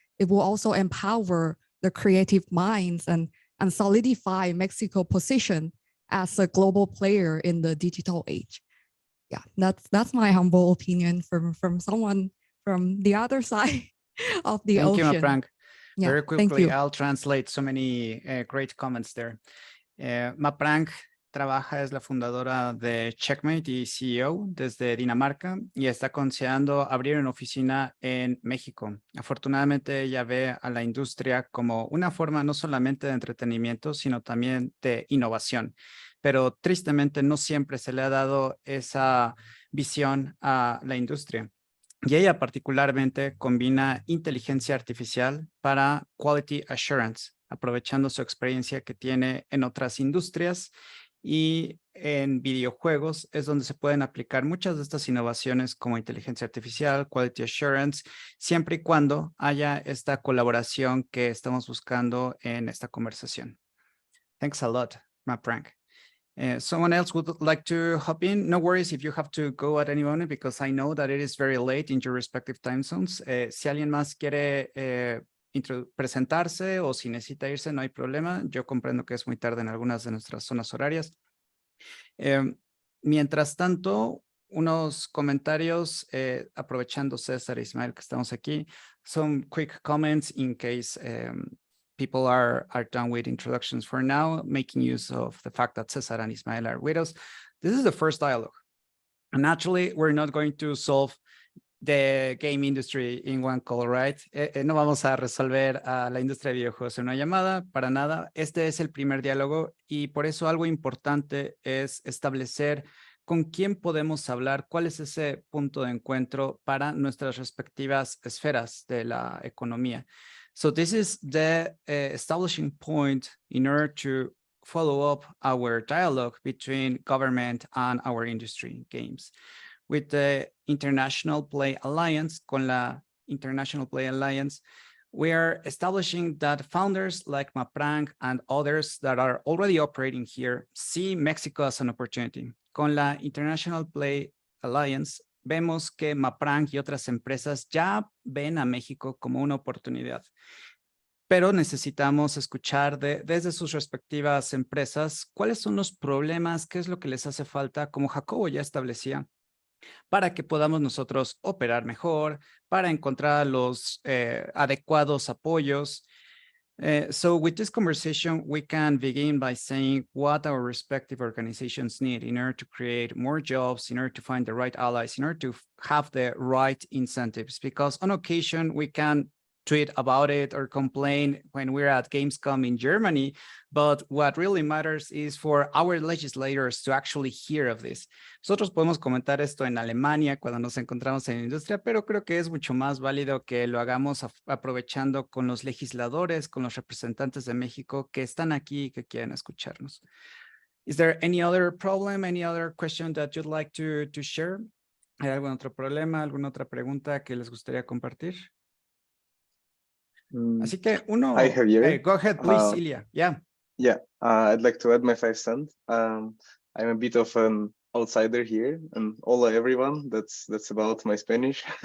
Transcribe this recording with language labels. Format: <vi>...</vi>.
<en>It will also empower the creative minds and solidify Mexico's position as a global player in the digital age. Yeah, that's my humble opinion from someone from the other side of the Thank ocean. you, Maprang. Yeah, Very thank quickly, you. I'll translate so many great comments there.</en> <es>Maprang trabaja, es la fundadora de Checkmate y CEO desde Dinamarca y está considerando abrir una oficina en México. Afortunadamente, ella ve a la industria como una forma no solamente de entretenimiento, sino también de innovación. Pero tristemente no siempre se le ha dado esa visión a la industria. Y ella particularmente combina inteligencia artificial para quality assurance, aprovechando su experiencia que tiene en otras industrias y en videojuegos es donde se pueden aplicar muchas de estas innovaciones como inteligencia artificial, quality assurance, siempre y cuando haya esta colaboración que estamos buscando en esta conversación.</es> <en>Thanks a lot, Maprang. Someone else would like to hop in? No worries if you have to go at any moment, because I know that it is very late in your respective time zones.</en> <es>Si alguien más quiere presentarse o si necesita irse, no hay problema. Yo comprendo que es muy tarde en algunas de nuestras zonas horarias. Mientras tanto, unos comentarios, aprovechando César e Ismael que estamos aquí.</es> <en>Some quick comments in case people are done with introductions for now, making use of the fact that Cesar and Ismael are with us. This is the first dialogue. And naturally, we're not going to solve the game industry in one call, right?</en> <es>No vamos a resolver a la industria de videojuegos en una llamada, para nada. Este es el primer diálogo y por eso algo importante es establecer con quién podemos hablar, cuál es ese punto de encuentro para nuestras respectivas esferas de la economía.</es> <en>So this is the establishing point in order to follow up our dialogue between government and our industry games. With the International Play Alliance,</en> <es>con la International Play Alliance,</es> <en>we are establishing that founders like Maprang and others that are already operating here see Mexico as an opportunity.</en> <es>Con la International Play Alliance, vemos que Maprang y otras empresas ya ven a México como una oportunidad. Pero necesitamos escuchar desde sus respectivas empresas cuáles son los problemas, qué es lo que les hace falta, como Jacobo ya establecía. para que podamos nosotros operar mejor, para encontrar los adecuados apoyos.</es> <en>So with this conversation, we can begin by saying what our respective organizations need in order to create more jobs, in order to find the right allies, in order to have the right incentives, because on occasion we can tweet about it or complain when we're at Gamescom in Germany, but what really matters is for our legislators to actually hear of this.</en> <es>Nosotros podemos comentar esto en Alemania cuando nos encontramos en la industria, pero creo que es mucho más válido que lo hagamos aprovechando con los legisladores, con los representantes de México que están aquí y que quieren escucharnos.</es> <en>Is there any other problem, any other question that you'd like to share?</en> <es>¿Hay algún otro problema, alguna otra pregunta que les gustaría compartir? Así que uno,</es> <en>Hi, Javier. go ahead, please, Ilya. Yeah. Yeah, I'd like to add my 5 cents. I'm a bit of an outsider here, and hola everyone. That's about my Spanish.</en>